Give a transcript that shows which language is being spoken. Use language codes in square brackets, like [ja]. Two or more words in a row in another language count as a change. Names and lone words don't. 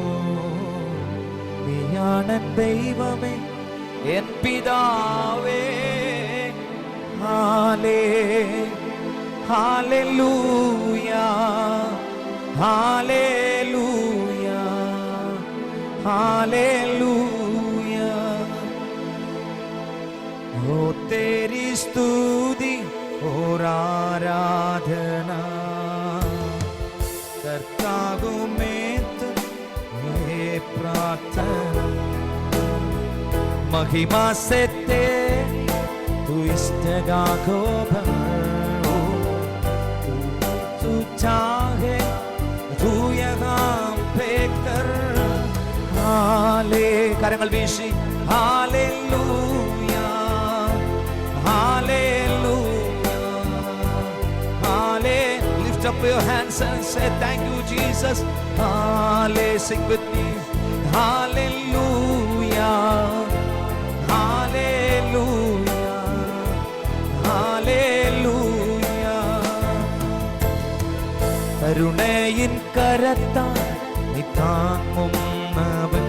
[ml] നീയാണ് ദൈവമേ, എൻ പിതാവേ. ഹല്ലേലൂയ, ഹല്ലേലൂയ, ഹല്ലേലൂയ. [hi] ഓ तेरी स्तुति और आराधना करता हूँ मैं ये प्रार्थना. महिमा से तेरी तू इस जगह को भर. तू चाहे तू यहाँ पे कर. [ml] കരങ്ങൾ വീശി ഹല്ലേലൂയ, ഹല്ലേലൂയ, [en] hallelujah. Lift up your hands and say thank you Jesus. Hallelujah. Sing with me. Hallelujah, hallelujah, hallelujah. [ml] കരുണയിൻ കരത്താൽ നീ താങ്ങുന്നവൻ.